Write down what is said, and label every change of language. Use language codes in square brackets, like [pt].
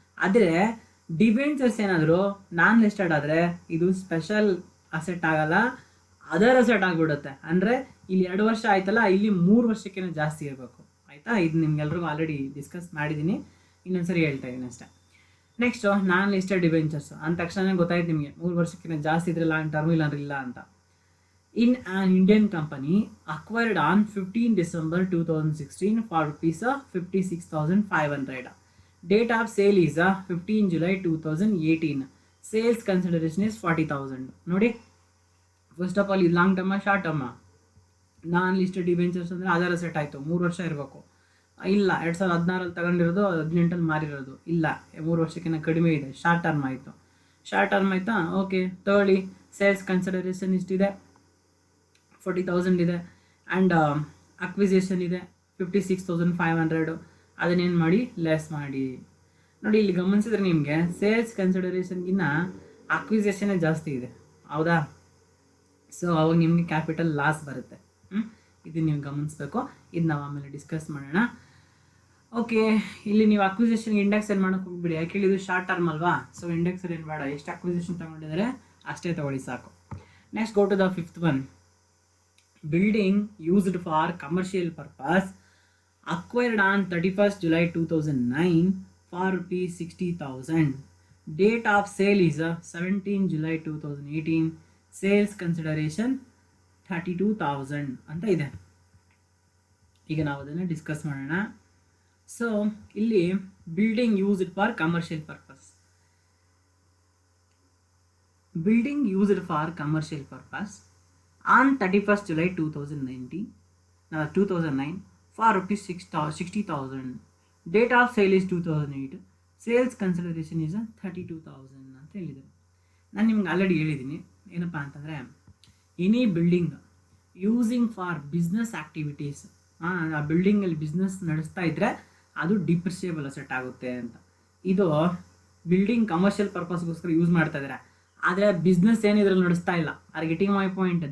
[kn] ಆದರೆ ಡಿಬೆಂಚರ್ಸ್ ಏನಾದರೂ ನಾನ್ ಲಿಸ್ಟೆಡ್ ಆದರೆ ಇದು ಸ್ಪೆಷಲ್ ಅಸೆಟ್ ಆಗಲ್ಲ, ಅದರ್ ಅಸೆಟ್ ಆಗಿಬಿಡುತ್ತೆ. ಅಂದರೆ ಇಲ್ಲಿ 2 ವರ್ಷ ಆಯ್ತಲ್ಲ, ಇಲ್ಲಿ 3 ವರ್ಷಕ್ಕಿಂತ ಜಾಸ್ತಿ ಇರಬೇಕು. ಆಯಿತಾ? ಇದು ನಿಮ್ಗೆಲ್ರಿಗೂ ಆಲ್ರೆಡಿ ಡಿಸ್ಕಸ್ ಮಾಡಿದ್ದೀನಿ, ಇನ್ನೊಂದ್ಸರಿ ಹೇಳ್ತಾ ಇದ್ದೀನಿ ಅಷ್ಟೇ. ನೆಕ್ಸ್ಟು ನಾನ್ ಲಿಸ್ಟೆಡ್ ಡಿಬೆಂಚರ್ಸ್ ಅಂದ ತಕ್ಷಣ ಗೊತ್ತಾಯ್ತು ನಿಮಗೆ 3 ವರ್ಷಕ್ಕಿಂತ ಜಾಸ್ತಿ ಇದ್ರೆ ಲಾಂಗ್ ಟರ್ಮ್, ಇಲ್ಲ ಅಂತ. [en] In an Indian company acquired on 15 December 2016 for rupees 56,500. Date of sale is 15 July 2018. Sales consideration is 40,000. [kn] ನೋಡಿ, ಫಸ್ಟ್ ಆಫ್ ಆಲ್ ಇದು ಲಾಂಗ್ ಟರ್ಮ ಶಾರ್ಟ್ ಟರ್ಮ? ನಾನ್ ಲಿಸ್ಟೆಡ್ ಡಿಬೆಂಚರ್ಸ್ ಅಂದರೆ ಅದರ ಸೆಟ್ ಆಯಿತು, 3 ವರ್ಷ ಇರಬೇಕು. ಇಲ್ಲ, 2016 ತಗೊಂಡಿರೋದು 18 ಮಾರಿರೋದು, ಇಲ್ಲ 3 ವರ್ಷಕ್ಕಿಂತ ಕಡಿಮೆ ಇದೆ, ಶಾರ್ಟ್ ಟರ್ಮ್ ಆಯಿತು. ಶಾರ್ಟ್ ಟರ್ಮ್ ಆಯಿತಾ? ಓಕೆ, ತಗೊಳ್ಳಿ. ಸೇಲ್ಸ್ ಕನ್ಸಿಡರೇಷನ್ ಇಷ್ಟಿದೆ, 40,000 ಇದೆ. ಆ್ಯಂಡ್ ಅಕ್ವಿಸೇಷನ್ ಇದೆ 56,500. ಅದನ್ನೇನು ಮಾಡಿ, ಲೆಸ್ ಮಾಡಿ. ನೋಡಿ, ಇಲ್ಲಿ ಗಮನಿಸಿದ್ರೆ ನಿಮಗೆ ಸೇಲ್ಸ್ ಕನ್ಸಿಡರೇಷನ್ಗಿನ್ನ ಅಕ್ವಿಸೇಷನ್ನೇ ಜಾಸ್ತಿ ಇದೆ, ಹೌದಾ? ಸೊ ಅವಾಗ ನಿಮಗೆ ಕ್ಯಾಪಿಟಲ್ ಲಾಸ್ ಬರುತ್ತೆ. ಇದು ನೀವು ಗಮನಿಸ್ಬೇಕು. ಇದು ನಾವು ಆಮೇಲೆ ಡಿಸ್ಕಸ್ ಮಾಡೋಣ. ಓಕೆ, ಇಲ್ಲಿ ನೀವು ಅಕ್ವಿಸೇಷನ್ ಇಂಡೆಕ್ಸ್ ಏನು ಮಾಡೋಕೆ ಹೋಗ್ಬಿಡಿ, ಯಾಕೆ ಇದು ಶಾರ್ಟ್ ಟರ್ಮ್ ಅಲ್ವಾ? ಸೊ ಇಂಡೆಕ್ಸ್ ಏನು ಬೇಡ, ಎಷ್ಟು ಅಕ್ವಿಸೇಷನ್ ತೊಗೊಂಡಿದ್ದಾರೆ ಅಷ್ಟೇ ತೊಗೊಳ್ಳಿ ಸಾಕು. [en] Next go to the 5th one. Building used for commercial purpose acquired on 31st July 2009 for rupees 60,000. Date of sale is 17 July 2018. Sales consideration 32,000 [kn] ಅಂತ ಇದೆ. ಈಗ ನಾವು ಅದನ್ನು ಡಿಸ್ಕಸ್ ಮಾಡೋಣ. ಸೊ ಇಲ್ಲಿ [en] Building used for commercial purpose. Building used for commercial purpose on 31st July 2009 for rupees 60,000. Date of sale is 2008. Sales consideration is 32,000 [kn] ಅಂತ ಹೇಳಿದರು. ನಾನು ನಿಮ್ಗೆ ಆಲ್ರೆಡಿ ಹೇಳಿದ್ದೀನಿ ಏನಪ್ಪ ಅಂತಂದರೆ, [en] any building using for business activities, [kn] ಆ ಬಿಲ್ಡಿಂಗಲ್ಲಿ ಬಿಸ್ನೆಸ್ ನಡೆಸ್ತಾ ಇದ್ದರೆ ಅದು ಡಿಪ್ರಿಷಿಯೇಬಲ್ ಅಸೆಟ್ ಆಗುತ್ತೆ ಅಂತ. ಇದು ಬಿಲ್ಡಿಂಗ್ ಕಮರ್ಷಿಯಲ್ ಪರ್ಪಸ್ಗೋಸ್ಕರ ಯೂಸ್ ಮಾಡ್ತಾ ಇದ್ದಾರೆ, ಆದರೆ ಬಿಸ್ನೆಸ್ ಏನು ಇದರಲ್ಲಿ ನಡೆಸ್ತಾ ಇಲ್ಲ. [en] Are getting my point?